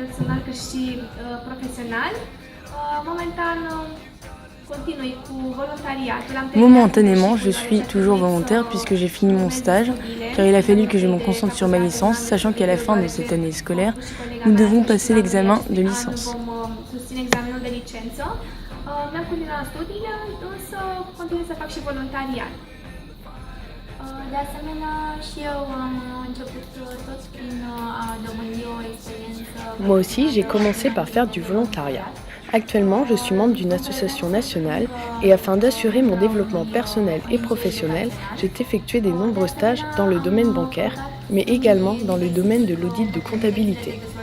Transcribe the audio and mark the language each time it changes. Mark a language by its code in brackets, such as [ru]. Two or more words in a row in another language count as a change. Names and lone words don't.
[fr] Momentanément, je suis toujours volontaire puisque j'ai fini mon stage, car il a fallu que je me concentre sur ma licence, sachant qu'à la fin de cette année scolaire, nous devons passer l'examen de licence. [ro] De asemenea, și eu am început tot prin a dobândi o experiență. [fr] Moi aussi, j'ai commencé par faire du volontariat. Actuellement, je suis membre d'une association nationale et afin d'assurer mon développement personnel et professionnel, j'ai effectué de nombreux stages dans le domaine bancaire, mais également dans le domaine de l'audit de comptabilité.